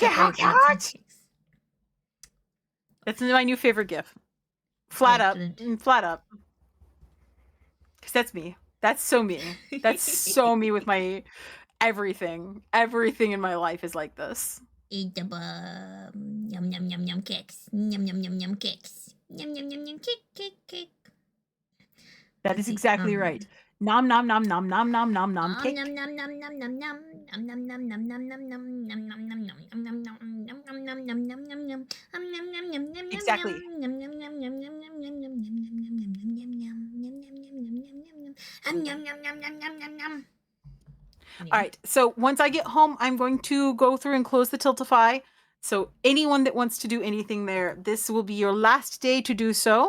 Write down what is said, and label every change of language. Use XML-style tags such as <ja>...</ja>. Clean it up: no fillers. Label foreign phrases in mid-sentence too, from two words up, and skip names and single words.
<en>look at how separate that cute! That's my new favorite gift. Flat Excellent. up. Flat up. Because that's me. That's so me. That's so me with my everything. Everything in my life is like this. Eat the yum yum yum yum cakes. Yum yum yum yum cakes. Yum yum yum yum cake. That is exactly right. Nom nom nom nom nom nom nom nom cake. Nom nom nom nom nom nom nom nom nom nom nom nom Exactly. All right. So once I get home, I'm going to go through and close the Tiltify. So anyone that wants to do anything there, this will be your last day to do so.</en>